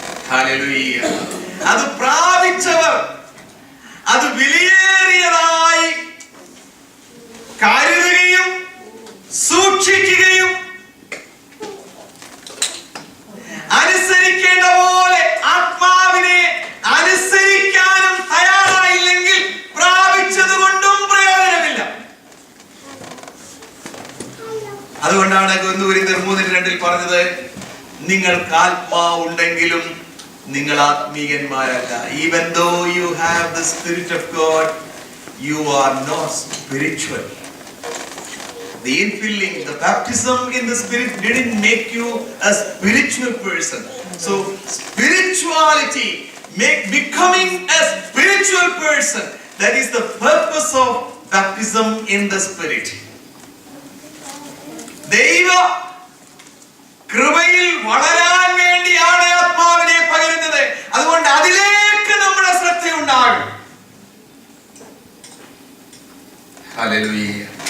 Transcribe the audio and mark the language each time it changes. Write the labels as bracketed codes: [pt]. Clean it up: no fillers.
[ml] Hallelujah. അത് പ്രാപിച്ചവർ അത് വിലയേറിയതായി കരുതുകയും സൂക്ഷിക്കുകയും അനുസരിക്കേണ്ട പോലെ ആത്മാവിനെ അനുസരിക്കാനും തയ്യാറായില്ലെങ്കിൽ പ്രാപിച്ചത് കൊണ്ടും പ്രയോജനമില്ല. അതുകൊണ്ടാണ് 1 കൊരിന്ത്യർ 3:2 പറഞ്ഞത്, നിങ്ങൾക്ക് ആത്മാവുണ്ടെങ്കിലും നിങ്ങൾ ആത്മീയന്മാരല്ല. [en] Even though you have the Spirit of God, you are not spiritual. The infilling, the baptism in the Spirit didn't make you a spiritual person. So spirituality, becoming a spiritual person, that is the purpose of baptism in the Spirit. [ml] ദൈവ കൃപയിൽ വളരാൻ വേണ്ടിയാണ് ആത്മാവിനെ പകരുന്നത്. അതുകൊണ്ട് അതിലേക്ക് നമ്മുടെ ശ്രദ്ധയുണ്ടാകും. [en] Hallelujah.